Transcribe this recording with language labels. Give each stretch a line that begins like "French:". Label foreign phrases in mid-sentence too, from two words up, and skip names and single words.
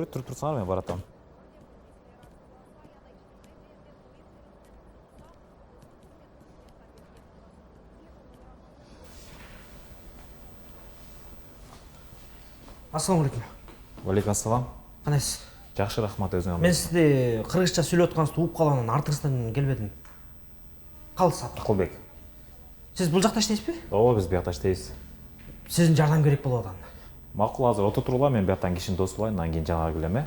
Kyrgyz: Туруп турсаңар, мен баратам.
Arabic: السلام عليكم. عليكم السلام.
Kyrgyz: Кандайсыз? Жакшы, рахмат, өзүңөр. Мен сизди кыргызча сүйлөп атканыңызды угуп калганын артыңыздан келбедим. Калдыңыз аты? Акылбек. Сиз бул жакта иштейсизби? Ооба, биз биякта иштейбиз. Сиздин жардам керек болуп атат. Макул, азыр отуруп турула, мен бияктан кишини дос болайын, анан кийин жанага келем, э?